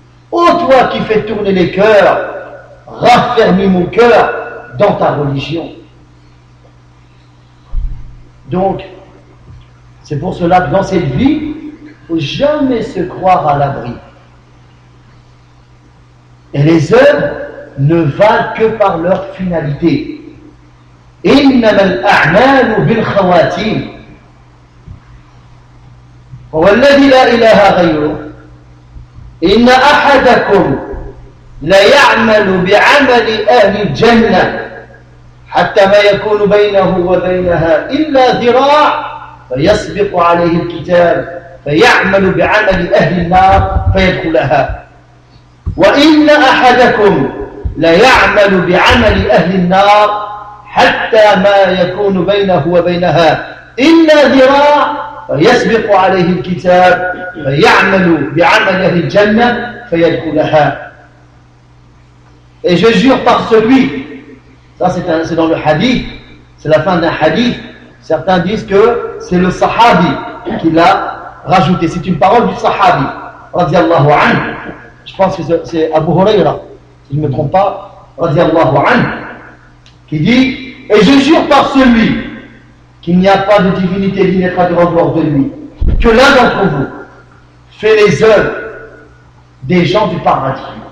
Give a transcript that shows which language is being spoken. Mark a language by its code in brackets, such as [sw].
[fr] Ô toi qui fais tourner les cœurs, raffermis mon cœur dans ta religion. Donc, c'est pour cela que dans cette vie, il ne faut jamais se croire à l'abri. Et les œuvres ne valent que par leur finalité. [ar] إنما الأعمال بالخواتيم هو الذي لا إله غيره إن أحدكم ليعمل بعمل أهل الجنة حتى ما يكون بينه وبينها إلا ذراع فيسبق عليه الكتاب فيعمل بعمل أهل النار فيدخلها وإن أحدكم ليعمل بعمل أهل النار حتى ما يكون بينه وبينها إلا ذراع فيسبق عليه الكتاب فيعمل بعمل أهل الجنة فيدخلها. [fr] Et je jure par celui, ça c'est dans le hadith, c'est la fin d'un hadith, certains disent que c'est le sahabi qui l'a rajouté, c'est une parole du sahabi [ar] radiallahu anhu, [fr] je pense que c'est Abu Huraira, si je ne me trompe pas, radiallahu anhu, qui dit: et je jure par celui qu'il n'y a pas de divinité ni d'être de rendez-vous de lui, que l'un d'entre vous fait les œuvres des gens du paradis,